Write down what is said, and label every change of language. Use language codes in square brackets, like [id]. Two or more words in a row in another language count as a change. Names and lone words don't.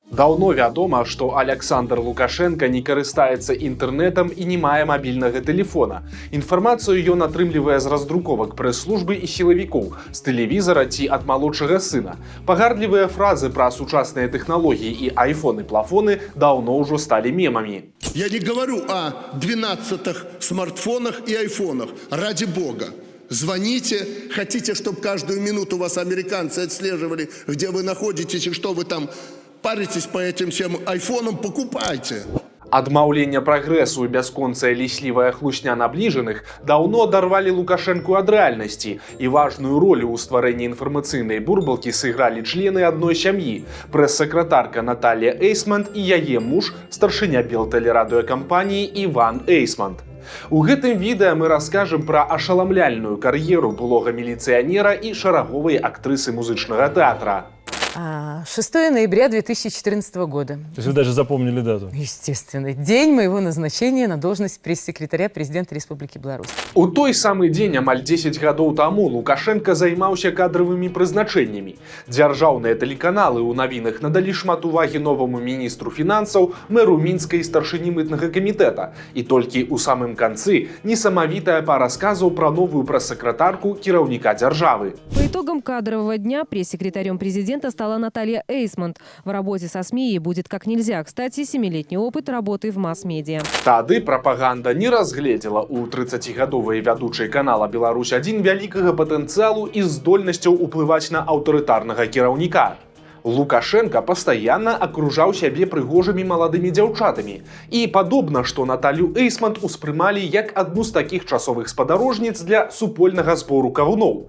[be] Даўно вядома, што Аляксандр Лукашенка не карыстаецца інтэрнэтам і не мае мабільнага тэлефона. Інфармацыю ён атрымлівае з раздруковак прэс-службы і сілавікоў, з тэлевізара ці ад малодшага сына. Пагардлівыя фразы пра сучасныя тэхналогіі і айфоны-плафоны даўно ўжо сталі мемамі. [ru] Я не говорю о 12-х смартфонах и айфонах. Ради бога. Звоните, хотите, чтобы каждую минуту вас американцы отслеживали, где вы находитесь и что вы там паритесь по этим всем айфонам, покупайте. [be] Адмаўленне прагрэсу і бясконцая ліслівая хлусня набліжаных даўно адарвалі Лукашэнку ад рэальнасці, і важную ролю ў стварэнні інфармацыйнай бурбалкі сыгралі члены адной сям'і, прэс-сакратарка Наталья Эйсмонт і яе муж, старшыня белтэлерадыёкампаніі Іван Эйсмонт. У гэтым відэа мы раскажам пра ашаламляльную кар'еру былога міліцыянера і шараговай актрысы музычнага тэатра. [ru] 6 ноября 2014 года. То есть вы даже запомнили дату? Естественно. День моего назначения на должность пресс-секретаря президента Республики Беларусь. [be] У той самы дзень амаль 10 гадоў таму Лукашенка займаўся кадравымі прызначэннямі. Дзяржаўныя тэлеканалы ў навінах надалі шмат увагі новаму міністру фінансаў, мэру Мінска і старшыні мытнага камітэта. І толькі ў самым канцы несамавітая пара сказаў пра новую прэс-сакратарку кіраўніка дзяржавы. [ru] По итогам кадрового дня пресс-секретарем президента стала Наталья Эйсмонт. В работе со СМИ ей будет как нельзя. Кстати, 7-летний опыт работы в масс-медиа. [be] Тады прапаганда не разгледзела ў 30-гадовай вядучай канала «Беларусь-1» вялікага патэнцыялу і здольнасцяў уплываць на аўтарытарнага кіраўніка. Лукашенка пастаянна акружаў сябе прыгожымі маладымі дзяўчатамі. І падобна, што Наталью Эйсмонт успрымалі як адну з такіх часовых спадарожніц для супольнага збору кавуноў.